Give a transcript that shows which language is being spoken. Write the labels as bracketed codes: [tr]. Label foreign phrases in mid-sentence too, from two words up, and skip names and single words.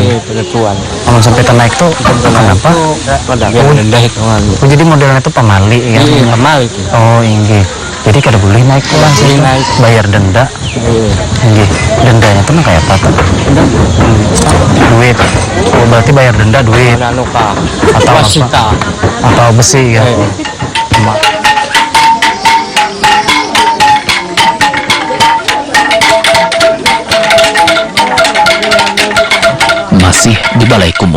[id] Kalau sampai naik tuh kenapa? Oh, jadi modelnya itu pamali ya? Pamali. Oh, inggih. [bjn] Jadi kada boleh naik lah sih. [id] Bayar denda. Inggih. [bjn] Dendanya tuh kayak apa tuh? [id] Duit. Oh, berarti bayar denda duit. Atau apa? Atau besi ya? Masih di Balai Kumuh.